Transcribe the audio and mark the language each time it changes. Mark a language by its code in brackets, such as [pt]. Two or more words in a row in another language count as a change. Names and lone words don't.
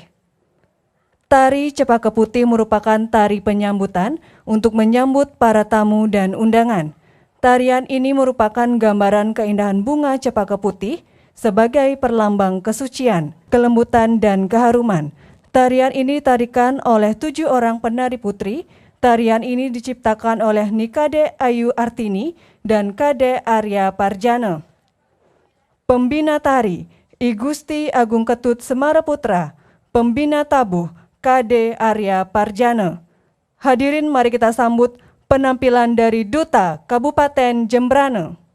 [id] Tari Cepaka Putih merupakan tari penyambutan untuk menyambut para tamu dan undangan. Tarian ini merupakan gambaran keindahan bunga cepaka putih sebagai perlambang kesucian, kelembutan, dan keharuman. Tarian ini ditarikan oleh 7 orang penari putri. Tarian ini diciptakan oleh Nikade Ayu Artini dan Kade Arya Parjana. Pembina tari, I Gusti Agung Ketut Semara Putra. Pembina tabuh, Kade Arya Parjana. Hadirin, mari kita sambut penampilan dari Duta Kabupaten Jembrana.